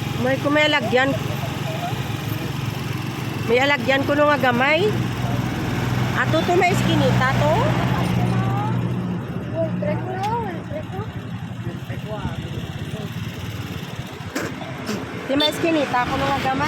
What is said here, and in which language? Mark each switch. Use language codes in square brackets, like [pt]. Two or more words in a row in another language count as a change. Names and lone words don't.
[hil] May kung may alagyan. May alagyan ko nga gamay. Ato to may iskinita to. Di may iskinita ko nga gamay.